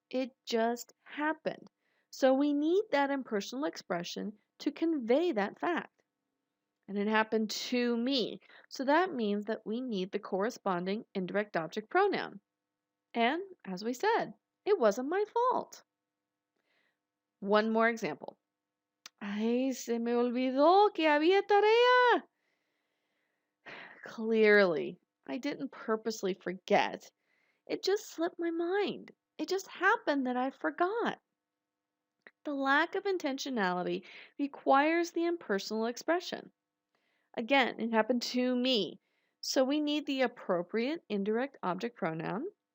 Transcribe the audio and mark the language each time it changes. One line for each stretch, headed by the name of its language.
English: It just happened. So we need that impersonal expression to convey that fact. And it happened to me. So that means that we need the corresponding indirect object pronoun. And as we said, it wasn't my fault. One more example.
Spanish: Ay, se me olvidó que había tarea.
English: Clearly, I didn't purposely forget. It just slipped my mind. It just happened that I forgot. The lack of intentionality requires the impersonal expression. Again, it happened to me. So we need the appropriate indirect object pronoun.